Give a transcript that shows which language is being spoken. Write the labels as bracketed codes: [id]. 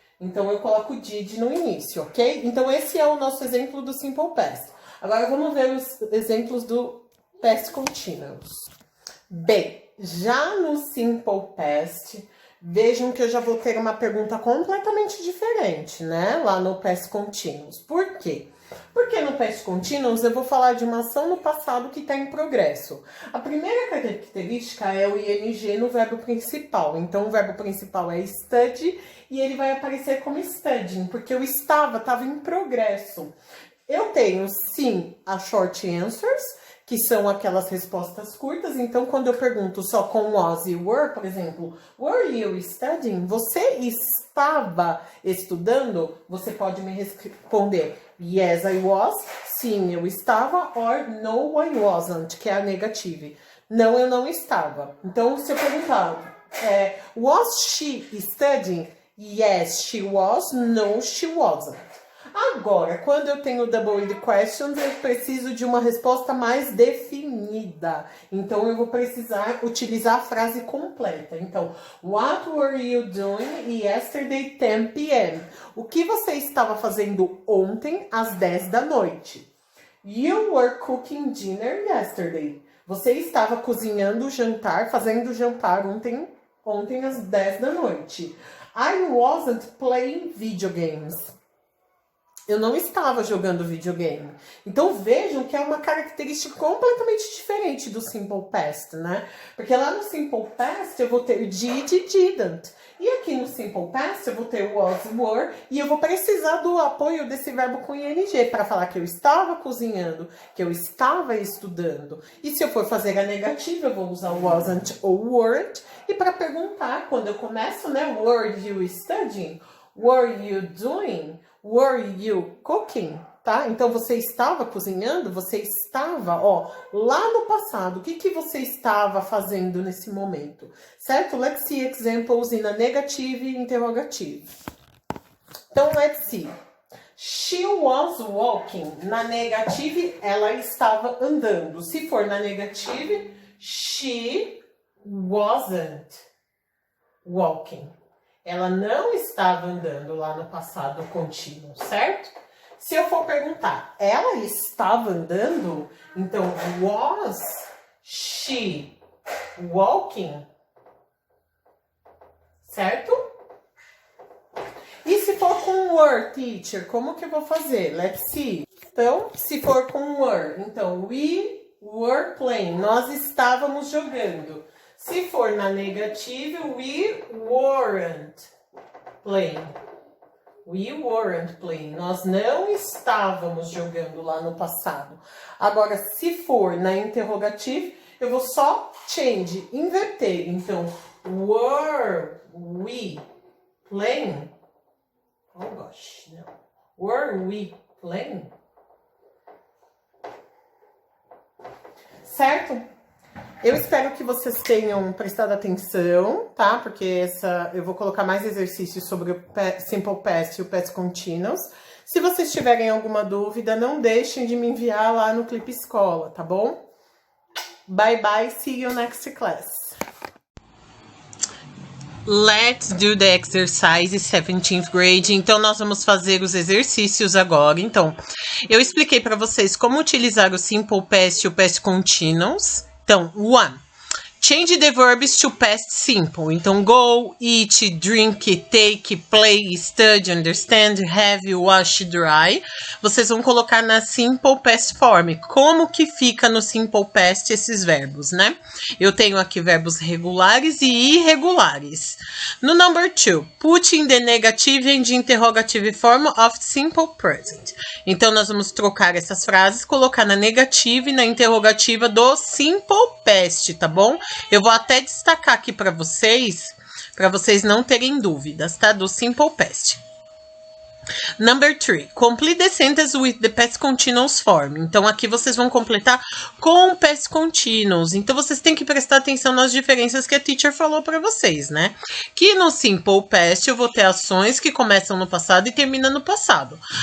[pt] Então, eu coloco did no início, ok? Então, esse é o nosso exemplo do simple past. Agora, vamos ver os exemplos do past continuous. Bem, já no simple past, vejam que eu já vou ter uma pergunta completamente diferente, né? Lá no past continuous. Por quê? Porque no past continuous eu vou falar de uma ação no passado que está em progresso. A primeira característica é o ing no verbo principal. Então, o verbo principal é study e ele vai aparecer como studying, porque eu estava em progresso. Eu tenho, sim, as short answers, que são aquelas respostas curtas. Então, quando eu pergunto só com was e were, por exemplo, [en] were you studying? [pt] Você estava estudando? Você pode me responder [en] yes, I was. [pt] Sim, eu estava. [en] Or no, I wasn't, [pt] que é a negative. Não, eu não estava. Então, se eu perguntar, [en] was she studying? Yes, she was. No, she wasn't. [pt] Agora, quando eu tenho double questions, eu preciso de uma resposta mais definida. Então, eu vou precisar utilizar a frase completa. Então, [en] what were you doing yesterday 10 p.m.? [pt] O que você estava fazendo ontem às 10 da noite? [en] You were cooking dinner yesterday. [pt] Você estava cozinhando o jantar, fazendo o jantar ontem às 10 da noite. [en] I wasn't playing video games. [pt] Eu não estava jogando videogame. Então, vejam que é uma característica completamente diferente do Simple Past, né? Porque lá no Simple Past eu vou ter did e didn't. E aqui no Simple Past eu vou ter was, were. E eu vou precisar do apoio desse verbo com ing para falar que eu estava cozinhando, que eu estava estudando. E se eu for fazer a negativa, eu vou usar wasn't ou weren't. E para perguntar, quando eu começo, né? [en] Were you studying? Were you doing? Were you cooking? [pt] Tá? Então, você estava cozinhando? Você estava, lá no passado. O que você estava fazendo nesse momento? Certo? [en] Let's see examples in a negative e interrogative. [pt] Então, [en] let's see. She was walking. [pt] Na negative, ela estava andando. Se for na negative, [en] she wasn't walking. [pt] Ela não estava andando lá no passado contínuo, certo? Se eu for perguntar, ela estava andando? Então, [en] was she walking? [pt] Certo? E se for com were, teacher, como que eu vou fazer? [en] Let's see. [pt] Então, se for com were, então, [en] we were playing. [pt] Nós estávamos jogando. Se for na negativa, [en] we weren't playing. We weren't playing. [pt] Nós não estávamos jogando lá no passado. Agora, se for na interrogativa, eu vou só change, inverter. Então, [en] were we playing? Oh gosh, [pt] não. [en] Were we playing? [pt] Certo? Eu espero que vocês tenham prestado atenção, tá? Porque eu vou colocar mais exercícios sobre o Simple Past e o Past Continuous. Se vocês tiverem alguma dúvida, não deixem de me enviar lá no Clipe Escola, tá bom? [en] Bye bye, see you next class. Let's do the exercise 17th grade. [pt] Então, nós vamos fazer os exercícios agora. Então, eu expliquei para vocês como utilizar o Simple Past e o Past Continuous. Então, 1. [en] Change the verbs to past simple. [pt] Então, [en] go, eat, drink, take, play, study, understand, have, wash, dry. [pt] Vocês vão colocar na simple past form. Como que fica no simple past esses verbos, né? Eu tenho aqui verbos regulares e irregulares. [en] No number 2, put in the negative and interrogative form of simple present. [pt] Então, nós vamos trocar essas frases, colocar na negativa e na interrogativa do simple past, tá bom? Eu vou até destacar aqui para vocês não terem dúvidas, tá? Do simple past. [en] Number 3, complete the sentence with the past continuous form. [pt] Então, aqui vocês vão completar com past continuous. Então, vocês têm que prestar atenção nas diferenças que a teacher falou para vocês, né? Que no simple past eu vou ter ações que começam no passado e terminam no passado.